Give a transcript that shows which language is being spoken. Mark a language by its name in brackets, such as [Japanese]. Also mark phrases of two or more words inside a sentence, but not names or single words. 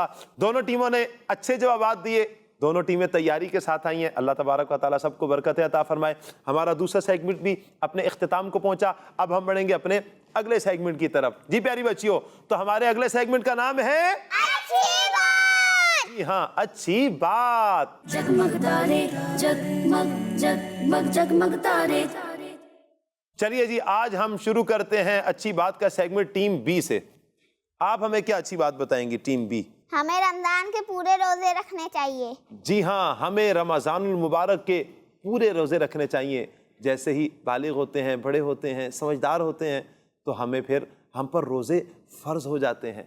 [Urdu] دونوں ٹیموں نے اچھے جوابات دیے، دونوں ٹیمیں تیاری کے ساتھ آئی ہیں۔ اللہ تبارک و تعالیٰ سب کو برکت عطا فرمائے۔ ہمارا دوسرا سیگمنٹ بھی اپنے اختتام کو پہنچا، اب ہم بڑھیں گے اپنے اگلے سیگمنٹ کی طرف۔ جی پیاری بچیوں، تو ہمارے اگلے سیگمنٹ کا نام ہے اچھی بات۔ جی ہاں، اچھی بات۔ جگمگ تارے جگمگ جگمگ جگمگ تارے چلیے جی، آج ہم شروع کرتے ہیں اچھی بات کا سیگمنٹ [English] team B [Urdu] سے۔ آپ ہمیں کیا اچھی بات بتائیں گی [English] team B? [Urdu] ہمیں رمضان کے پورے روزے رکھنے چاہیے۔ جی ہاں، ہمیں رمضان المبارک کے پورے روزے رکھنے چاہیے۔ جیسے ہی بالغ ہوتے ہیں، بڑے ہوتے ہیں، سمجھدار ہوتے ہیں، تو ہمیں پھر ہم پر روزے فرض ہو جاتے ہیں۔